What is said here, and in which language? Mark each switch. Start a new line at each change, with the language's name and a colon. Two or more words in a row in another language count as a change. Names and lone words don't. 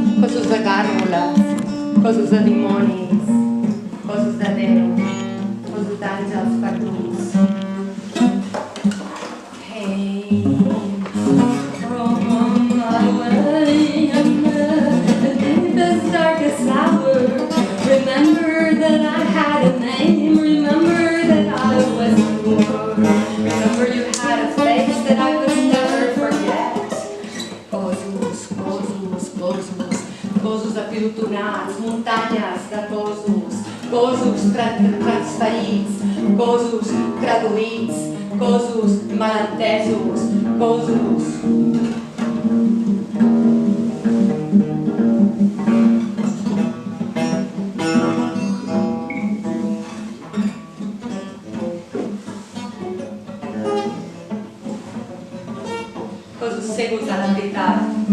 Catalan: Cossos de gàrgoles, cossos de dimonis, cossos de Déu, cossos d'àngels perduts.
English: Hey, from my way in the deepest, darkest hour, remember that I had a name, remember that I was poor, remember you had a face that I could never forget.
Catalan: Cossos, cossos, cossos, cossos apilotonats, muntanyes de cossos, cossos transferits, cossos traduïts, cossos malentesos, cossos. Cossos cegos a la veritat.